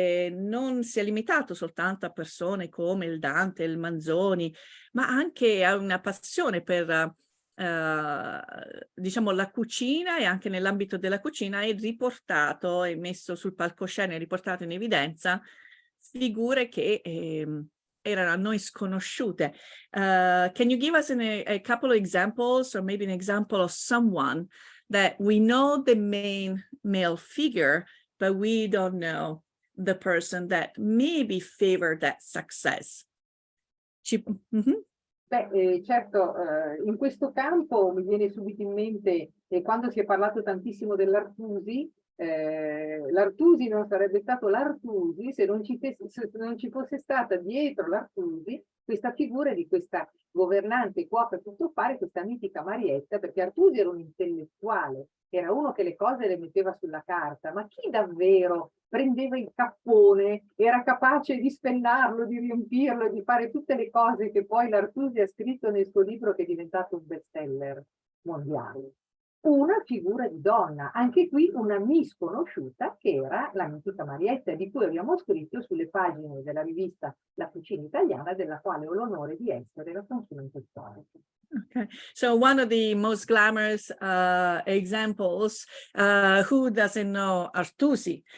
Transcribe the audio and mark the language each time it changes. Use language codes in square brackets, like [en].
[it] non si è limitato soltanto a persone come il Dante, il Manzoni, ma anche a una passione per diciamo la cucina, e anche nell'ambito della cucina è riportato e messo sul palcoscenico, riportato in evidenza figure che erano a noi sconosciute. [en] Can you give us a couple of examples, or maybe an example of someone that we know the main male figure, but we don't know the person that maybe favored that success? [it] Beh, certo, in questo campo mi viene subito in mente, quando si è parlato tantissimo dell'Artusi, l'Artusi non sarebbe stato l'Artusi se non ci fosse stata dietro l'Artusi questa figura di questa governante cuoca tuttofare, questa mitica Marietta, perché Artusi era un intellettuale, era uno che le cose le metteva sulla carta, ma chi davvero prendeva il cappone, era capace di spennarlo, di riempirlo, di fare tutte le cose che poi l'Artusi ha scritto nel suo libro che è diventato un bestseller mondiale? Una figura di donna, anche qui una misconosciuta, che era la mitica Marietta, di cui abbiamo scritto sulle pagine della rivista La Cucina Italiana, della quale ho l'onore di essere la consulente storica. [en] Okay, so one of the most glamorous examples, who doesn't know Artusi?